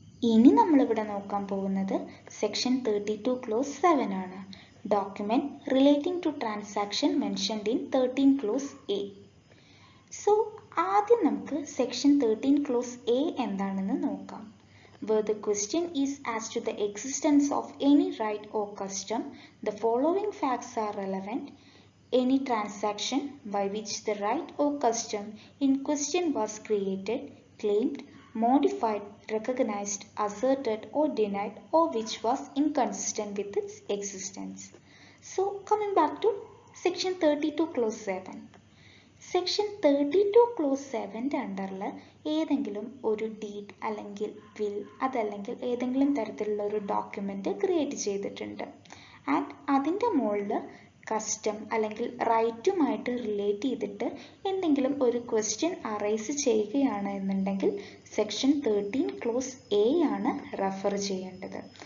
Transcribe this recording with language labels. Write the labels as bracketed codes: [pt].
[ml] ഇനി നമ്മളിവിടെ നോക്കാൻ പോകുന്നത് സെക്ഷൻ 32 ക്ലോസ് 7 ആണ്. [en] Document relating to transaction mentioned in 13 clause A. [ml] So ആദ്യം നമുക്ക് സെക്ഷൻ 13 ക്ലോസ് എ എന്താണെന്ന് നോക്കാം. [en] Where the question is as to the existence of any right or custom, the following facts are relevant. Any transaction by which the right or custom in question was created, claimed, modified, recognized, asserted or denied, or which was inconsistent with its existence. So coming back to section 32 clause 7. [ml] Section 32 close 7ൻ്റെ അണ്ടറിൽ ഏതെങ്കിലും ഒരു deed അല്ലെങ്കിൽ will അതല്ലെങ്കിൽ ഏതെങ്കിലും തരത്തിലുള്ള ഒരു document create ചെയ്തിട്ടുണ്ട്. And അതിൻ്റെ മുകളിൽ കസ്റ്റം അല്ലെങ്കിൽ റൈറ്റുമായിട്ട് റിലേറ്റ് ചെയ്തിട്ട് എന്തെങ്കിലും ഒരു ക്വസ്റ്റ്യൻ അറൈസ് ചെയ്യുകയാണ് എന്നുണ്ടെങ്കിൽ സെക്ഷൻ 13 ക്ലോസ് എ ആണ് റെഫർ ചെയ്യേണ്ടത്.